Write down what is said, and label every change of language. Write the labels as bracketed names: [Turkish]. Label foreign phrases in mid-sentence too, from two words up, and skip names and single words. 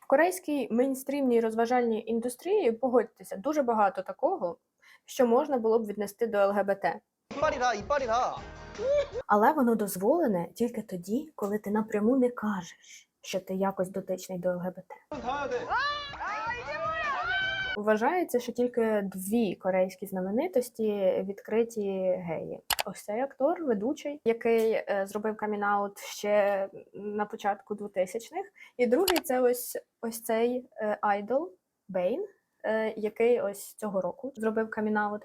[Ukrainian] корейській мейнстрімній розважальній індустрії, погодьтеся, дуже багато такого, що можна було б віднести до ЛГБТ. [Korean] 이빨이다, 이빨이다. [Ukrainian] Але воно дозволене тільки тоді, коли ти напряму не кажеш, що ти якось дотичний до ЛГБТ. [Korean] 가야 돼. [Ukrainian] Вважається, що тільки дві корейські знаменитості відкриті геї. Ось цей актор, ведучий, який зробив камін-аут ще на початку 2000-х. І другий – це ось цей айдол Бейн, який ось цього року зробив камін-аут.